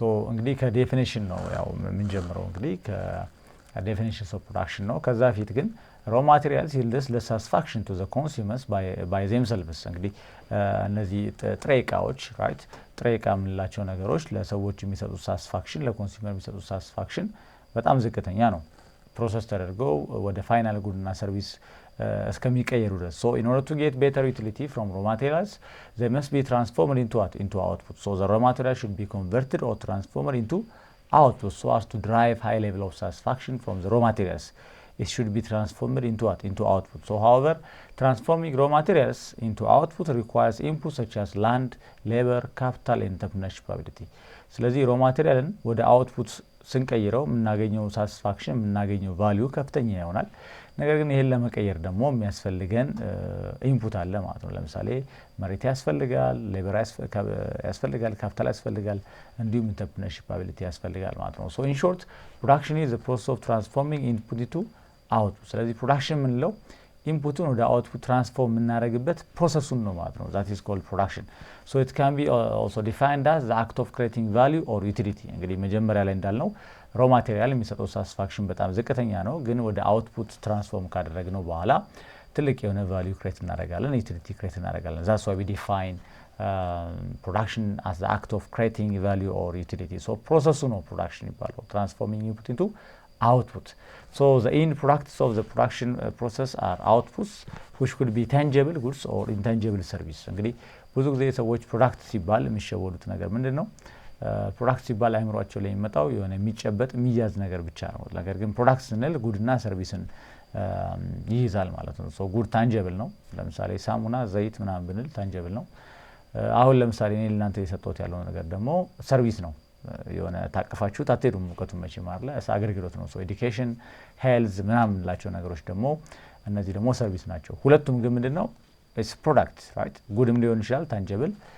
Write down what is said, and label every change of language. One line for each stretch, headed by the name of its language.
Amharic: እንግዲህ ከዴፊኒሽን ነው ያው የምንጀምረው። እንግዲህ ከዴፊኒሽንስ ኦፍ ፕሮዳክሽን ነው። ከዛ ፊት ግን ሮ ማቴሪያልስ ይልድስ ለሳቲስፋክሽን
English: ቱ ዘ ኮንሱመርስ ባይ ዜምሰልቭስ።
Amharic: እንግዲህ እነዚህ ጥሬ እቃዎች ራይት፣ ጥሬ እቃ የምንላቸው ነገሮች ለሰዎች የሚሰጡት ሳቲስፋክሽን፣ ለኮንሱመር የሚሰጡት ሳቲስፋክሽን በጣም ዝቅተኛ ነው። ፕሮሰስ ተደርገው ወደ ፋይናል ጉድና ሰርቪስ እስከሚቀየሩ ድረስ
English: in order to get better utility from raw materials they must be transformed into output. The raw material should be converted or transformed into output so as to drive high level of satisfaction from the raw materials. It should be transformed into output. However, transforming raw materials into output requires inputs such as land, labor, capital and entrepreneurship ability.
Amharic: ስለዚህ ሮ ማቴሪያልን ወደ አውትፑት ስንቀይረው የምናገኘው ሳቲስፋክሽን የምናገኘው ቫልዩ ከፍተኛ ይሆናል። ነገር ግን ይሄን ለመቀየር ደግሞ የሚያስፈልገን ኢንፑት አለ ማለት ነው። ለምሳሌ መሬት ያስፈልጋል፣ ሌበር ያስፈልጋል፣ ካፒታል ያስፈልጋል፣ እንዲሁም ኢንተርፕረነርሺፕ አቢሊቲ ያስፈልጋል ማለት ነው።
English: in short, production is the process of transforming input into output.
Amharic: ስለዚህ ፕሮዳክሽን የምንለው ኢንፑቱን ወደ አውትፑት ትራንስፎርም የምናደርግበት ፕሮሰሱን ነው ማለት ነው።
English: that is called production. It can be also defined as the act of creating value or utility.
Amharic: እንግዲህ መጀመሪያ ላይ እንዳልነው ሮ ማቴሪያል የሚሰጠው ሳቲስፋክሽን በጣም ዝቅተኛ ነው። ግን ወደ አውትፑት ትራንስፎርም ካደረግነው በኋላ ትልቅ የሆነ ቫልዩ ክሬት እናደርጋለን፣ ዩቲሊቲ ክሬት እናደርጋለን።
English: that's why we define production as the act of creating value or utility.
Amharic: ፕሮሰሱ ነው ፕሮዳክሽን ይባላል፣
English: transforming input into output. The end products of the production process are outputs which could be tangible goods or intangible service.
Amharic: እንግዲህ ብዙ ጊዜ ሰዎች ፕሮዳክት ሲባል የሚሸወዱት ነገር ምንድነው? ፕሮዳክት ሲባል አይምሯቸው ላይ የሚመጣው የሆነ የሚጨበጥ የሚያዝ ነገር ብቻ ነው። ነገር ግን ፕሮዳክት ስንል ጉድና ሰርቪስን ይይዛል ማለት ነው። ሶ ጉድ ታንጀብል ነው። ለምሳሌ ሳሙና፣ ዘይት ምናምን ብንል ታንጀብል ነው። አሁን ለምሳሌ እኔ ለእናንተ የሰጠሁት ያለው ነገር ደግሞ ሰርቪስ ነው። የሆነ ታቅፋችሁት አትሄዱም እውቀቱን መቼም አይደለ፣ አገልግሎት ነው። ሶ ኤዱኬሽን፣ ሄልዝ ምናምን ላቸው ነገሮች ደግሞ እነዚህ ደግሞ ሰርቪስ ናቸው። ሁለቱም ግን ምንድነው
English: ኢትስ ፕሮዳክት ራይት።
Amharic: ጉድም ሊሆን ይችላል ታንጀብል፣